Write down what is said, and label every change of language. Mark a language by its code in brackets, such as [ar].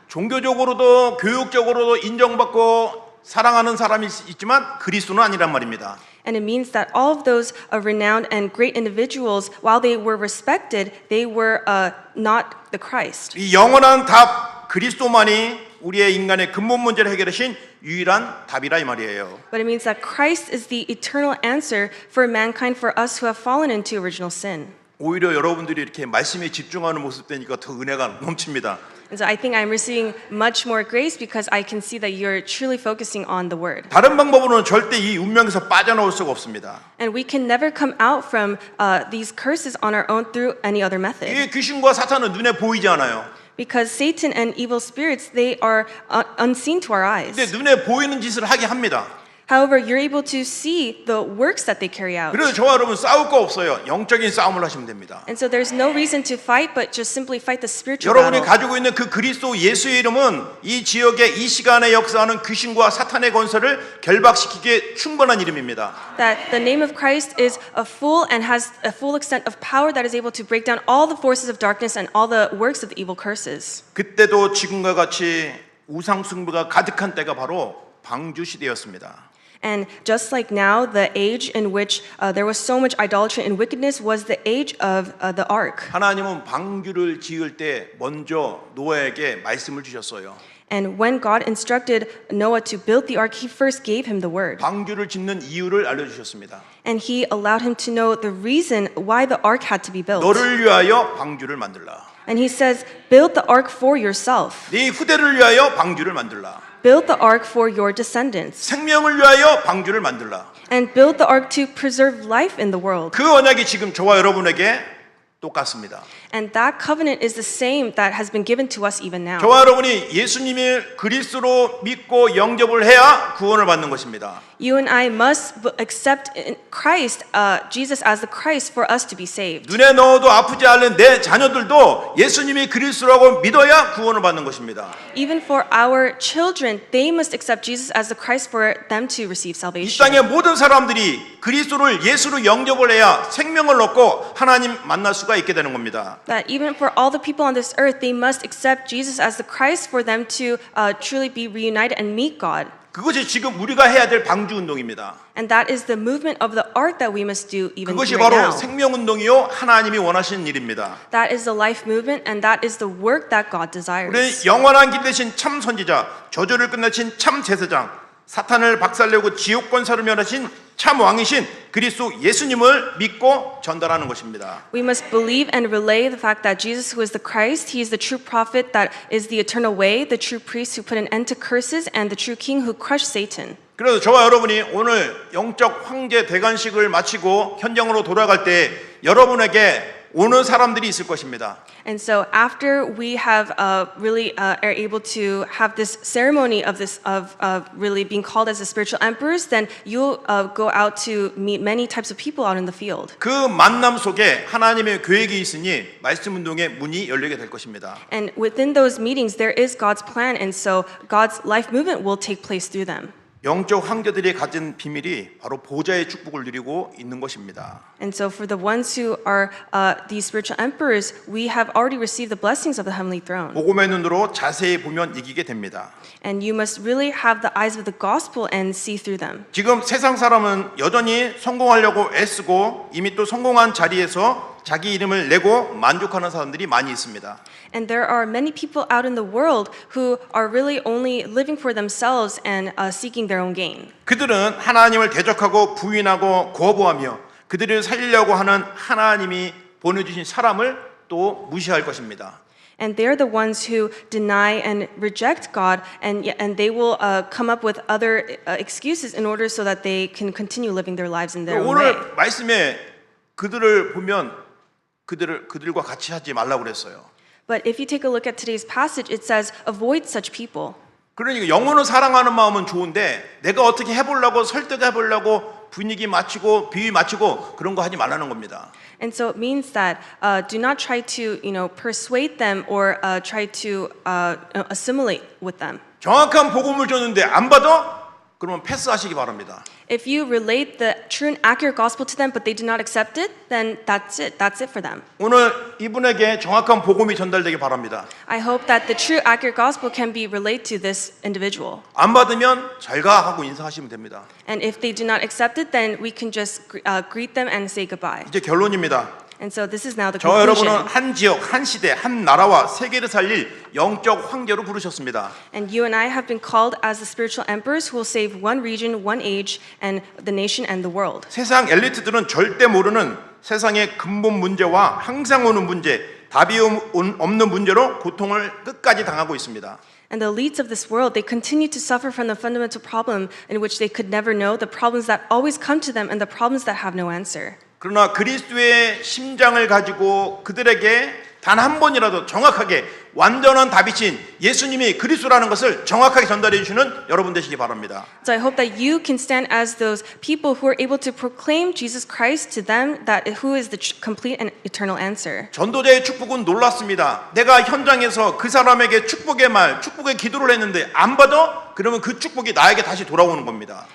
[ko] 종교적으로도 교육적으로도 인정받고 사랑하는 사람이 있지만 그리스도는 아니란 말입니다. [en] And it means that all of those renowned and great individuals, while they were respected, they were not the Christ. [ko] 이 영원한 답 그리스도만이 우리의 인간의 근본 문제를 해결하신 유일한 답이라 이 말이에요. [en] But it means that Christ is the eternal answer for mankind, for us who have fallen into original sin. [ko] 오히려 여러분들이 이렇게 말씀에 집중하는 모습 되니까 더 은혜가 넘칩니다. [en] And so I think I'm receiving much more grace because I can see that you're truly focusing on the word. [ko] 다른 방법으로는 절대 이 운명에서 빠져나올 수가 없습니다. [en] And we can never come out from these curses on our own through any other method. [ko] 이 귀신과 사탄은 눈에 보이지 않아요. [en] Because Satan and evil spirits, they are unseen to our eyes. [ko] 근데 눈에 보이는 짓을 하게 합니다. [en] However, you're able to see the works that they carry out. [ko] 그래서 저와 여러분 싸울 거 없어요. 영적인 싸움을 하시면 됩니다. [en] And so there's no reason to fight, but just simply fight the spiritual [ko] 여러분이 [en] battle. [ko] 가지고 있는 그 그리스도 예수의 이름은 이 지역에 이 시간에 역사하는 귀신과 사탄의 권세를 결박시키기에 충분한 이름입니다. [en] That the name of Christ is a full and has a full extent of power that is able to break down all the forces of darkness and all the works of the evil curses. [ko] 그때도 지금과 같이 우상 숭배가 가득한 때가 바로 방주 시대였습니다. [en] And just like now, the age in which there was so much idolatry and wickedness was the age of the ark. [ko] 하나님은 방주를 지을 때 먼저 노아에게 말씀을 주셨어요. [en] And when God instructed Noah to build the ark, He first gave him the word. [ko] 방주를 짓는 이유를 알려주셨습니다. [en] And He allowed him to know the reason why the ark had to be built. [ko] 너를 위하여 방주를 만들라. [en] And He says, build the ark for yourself. [ko] 네 후대를 위하여 방주를 만들라. [en] Build the ark for your descendants. [ko] 생명을 위하여 방주를 만들라. [en] And build the ark to preserve life in the world. [ko] 그 언약이 지금 저와 여러분에게 똑같습니다. [en] And that covenant is the same that has been given to us even now. [ko] 저와 여러분이 예수님을 그리스도로 믿고 영접을 해야 구원을 받는 것입니다. [en] You and I must accept Christ, Jesus as the Christ for us to be saved. [ko] 눈에 넣어도 아프지 않은 내 자녀들도 예수님이 그리스도라고 믿어야 구원을 받는 것입니다. [en] Even for our children, they must accept Jesus as the Christ for them to receive [ko] 이 [en] salvation. [ko] 땅의 모든 사람들이 그리스도를 예수로 영접을 해야 생명을 얻고 하나님 만날 수가 있게 되는 겁니다. [en] That even for all the people on this earth, they must accept Jesus as the Christ for them to truly be reunited and meet God. [ko] 그것이 지금 우리가 해야 될 방주 운동입니다. [en] And that is the movement of the ark that we must do even [ko] 그것이 [en] right [ko] 바로 [en] now. [ko] 생명 운동이요 하나님이 원하시는 일입니다. [en] That is the life movement, and that is the work that God desires. [ko] 우리 영원한 길 대신 참 선지자, 저주를 끝내신 참 제사장, 사탄을 박살내고 지옥 권세를 멸하신 참 왕이신 그리스도 예수님을 믿고 전달하는 것입니다. [en] We must believe and relay the fact that Jesus, who is the Christ, he is the true prophet that is the eternal way, the true priest who put an end to curses, and the true king who crushed Satan. [ko] 그래서 저와 여러분이 오늘 영적 황제 대관식을 마치고 현장으로 돌아갈 때 여러분에게 오는 사람들이 있을 것입니다. [en] And so after we have really are able to have this ceremony of this of really being called as the spiritual emperors, then you'll go out to meet many types of people out in the field. [ko] 그 만남 속에 하나님의 계획이 있으니 말씀 운동의 문이 열리게 될 것입니다. [en] And within those meetings, there is God's plan, and so God's life movement will take place through them. [ko] 영적 황제들이 가진 비밀이 바로 보좌의 축복을 누리고 있는 것입니다. [en] And so for the ones who are these spiritual emperors, we have already received the blessings of the heavenly throne. [ko] 복음의 눈으로 자세히 보면 이기게 됩니다. [en] And you must really have the eyes of the gospel and see through them. [ko] 지금 세상 사람은 여전히 성공하려고 애쓰고 이미 또 성공한 자리에서 자기 이름을 내고 만족하는 사람들이 많이 있습니다. [en] And there are many people out in the world who are really only living for themselves and seeking their own gain. [ko] 그들은 하나님을 대적하고 부인하고 거부하며 그들을 살리려고 하는 하나님이 보내주신 사람을 또 무시할 것입니다. [en] And they're the ones who deny and reject God, and they will come up with other excuses in order so that they can continue living their lives in their own way. [ko] 오늘 말씀에 그들을 보면 그들과 같이 하지 말라고 그랬어요. [en] But if you take a look at today's passage, it says, avoid such people. [ko] 그러니까 영혼을 사랑하는 마음은 좋은데 내가 어떻게 해보려고 설득해보려고 분위기 맞추고 비위 맞추고 그런 거 하지 말라는 겁니다. [en] And so it means that do not try to, persuade them or try to assimilate with them. [ko] 정확한 복음을 줬는데 안 받아? 그러면 패스하시기 바랍니다. [en] If you relate the true and accurate gospel to them, but they do not accept it, then that's it. That's it for them. [ko] 오늘 이분에게 정확한 복음이 전달되기 바랍니다. [en] I hope that the true, accurate gospel can be relayed to this individual. [ko] 안 받으면 잘 가 하고 인사하시면 됩니다. [en] And if they do not accept it, then we can just greet them and say goodbye. [ko] 이제 결론입니다. [en] And so this is now the [ko] 저와 [en] conclusion. [ko] 여러분은 한 지역, 한 시대, 한 나라와 세계를 살릴 영적 황제로 부르셨습니다. [en] And you and I have been called as the spiritual emperors who will save one region, one age, and the nation and the world. [ko] 세상 엘리트들은 절대 모르는 세상의 근본 문제와 항상 오는 문제, 답이 없는 문제로 고통을 끝까지 당하고 있습니다. [en] And the elites of this world, they continue to suffer from the fundamental problem in which they could never know, the problems that always come to them and the problems that have no answer. [ko] 그러나 그리스도의 심장을 가지고 그들에게 단 한 번이라도 정확하게 완전한 답이신 예수님이 그리스도라는 것을 정확하게 전달해 주시는 여러분 되시기 바랍니다. [en] So I hope that you can stand as those people who are able to proclaim Jesus Christ to them, that who is the complete and eternal answer. [ko] 전도자의 축복은 놀랐습니다. 내가 현장에서 그 사람에게 축복의 말, 축복의 기도를 했는데 안 받아? 그러면 그 축복이 나에게 다시 돌아오는 겁니다.